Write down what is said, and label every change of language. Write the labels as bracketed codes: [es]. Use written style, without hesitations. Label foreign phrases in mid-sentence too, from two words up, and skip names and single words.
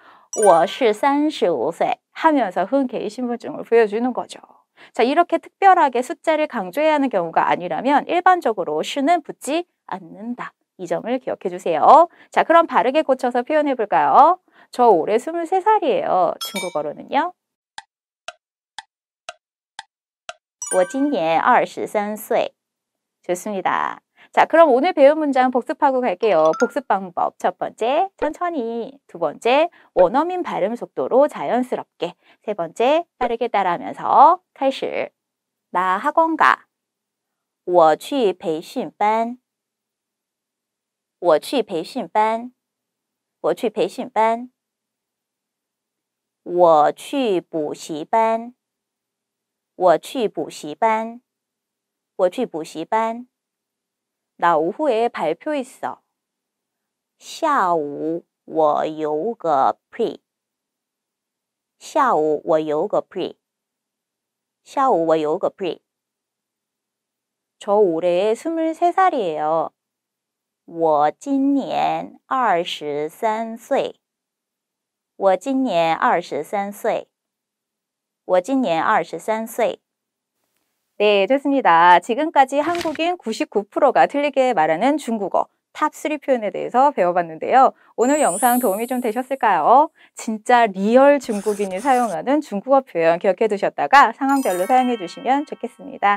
[zh] 我是35岁 [ko] 하면서 흔쾌히 신분증을 보여주는 거죠. 자, 이렇게 특별하게 숫자를 강조해야 하는 경우가 아니라면 일반적으로 슈는 붙지 않는다. 이 점을 기억해 주세요. 자, 그럼 바르게 고쳐서 표현해 볼까요? 저 올해 23살이에요. 중국어로는요. [zh] 我今年23岁. [ko] 좋습니다. 자, 그럼 오늘 배운 문장 복습하고 갈게요. 복습 방법. 첫 번째, 천천히. 두 번째, 원어민 발음 속도로 자연스럽게. 세 번째, 빠르게 따라하면서 开始. 나 학원 가. [zh] 我去培训班. 我去培训班. 我去培训班. 我去补习班. 我去补习班. 我去补习班. [ko] 나 오후에 발표 있어. [zh] 下午我有个 pre. 下午我有个 pre. 下午我有个 pre. [ko] 저 올해 23살이에요. [zh] 我今年23岁. 我今年23岁. 我今年23岁. [ko] 네, 좋습니다. 지금까지 한국인 99%가 틀리게 말하는 중국어 탑3 표현에 대해서 배워봤는데요. 오늘 영상 도움이 좀 되셨을까요? 진짜 리얼 중국인이 사용하는 중국어 표현 기억해 두셨다가 상황별로 사용해 주시면 좋겠습니다.